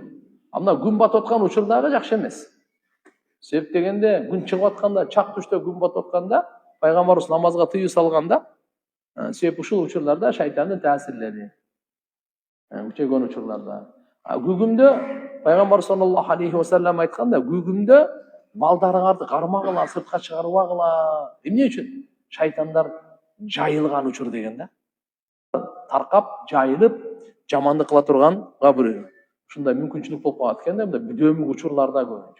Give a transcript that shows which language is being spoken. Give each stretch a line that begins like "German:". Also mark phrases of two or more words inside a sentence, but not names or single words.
Kyrgyz: Мына күн батып аткан учурдагы жакшы эмес. Себеп дегенде күн чыгып атканда, чак түштө күн батып атканда, пайгамбарыбыз намазга тыюу салганда, себеп ушул учурларда шайтандын таасирлери күчөгөн учурларда. Күгүмдө пайгамбар
Arabic: صلى الله عليه وسلم
Kyrgyz: айтканда, күгүмдө балдарыңарды кармагыла, сыртка чыгарбагыла. Эмне үчүн? Шайтандар жайылган учур деген да. Таркап, жайылып, жамандык кыла турганга бир ушундай мүмкүнчүлүк болуп калат экен да, мындай бүдөмүк учурларда көбүнчө.